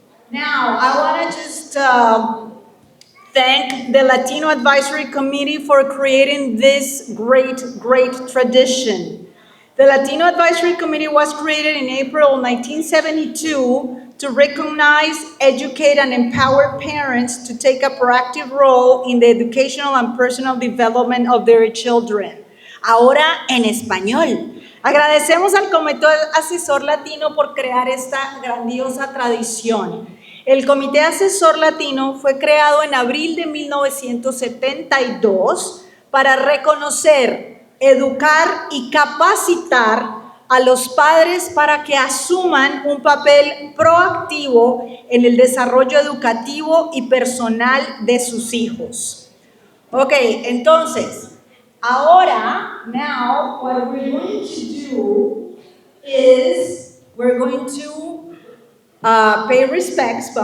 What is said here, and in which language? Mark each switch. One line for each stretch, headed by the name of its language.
English: Now, I want to just thank the Latino Advisory Committee for creating this great tradition. The Latino Advisory Committee was created in April 1972 to recognize, educate, and empower parents to take a proactive role in the educational and personal development of their children.
Spanish: Ahora en español. Agradecemos al Comité Asesor Latino por crear esta grandiosa tradición. El Comité Asesor Latino fue creado en abril de 1972 para reconocer, educar y capacitar a los padres para que asuman un papel proactivo en el desarrollo educativo y personal de sus hijos.
English: Ok,
Spanish: entonces, ahora,
English: now, what we're going to do is we're going to pay respects.